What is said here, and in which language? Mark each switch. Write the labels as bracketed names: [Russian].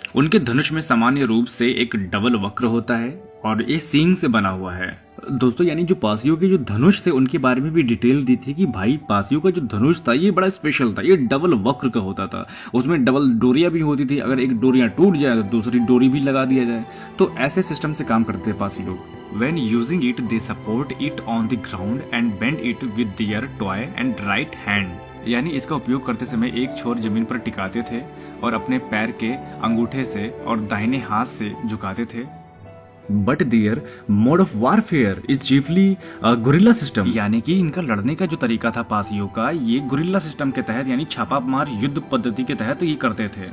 [Hindi] उनके धनुष में सामान्य रूप से एक डबल वक्र होता है और ये सींग से बना हुआ है। दोस्तों यानी जो पासियों के जो धनुष थे उनके बारे में भी डिटेल दी थी कि भाई पासियों का जो धनुष था ये बड़ा स्पेशल था, ये डबल वक्र का होता था, उसमें डबल डोरियां भी होती थी, अगर एक डोरियां टूट जाए तो दूसरी डोरी भी लगा दिया जाए। तो ऐसे सिस्टम से काम करते थे पासी लोग। [English] When using it, they support it on the ground and bend it with their toy and right hand. [Hindi] यानी इसका उपयोग करते समय एक छोर जमीन पर टिकाते थे और अपने पैर के अंगूठे से और दाहिने हाथ से झुकाते थे। [English] but their mode of warfare is chiefly guerrilla system, [Hindi] यानी कि इनका लड़ने का जो तरीका था पासियों का, ये गुरिल्ला सिस्टम के तहत यानी छापामार युद्ध पद्धति के तहत ये करते थे।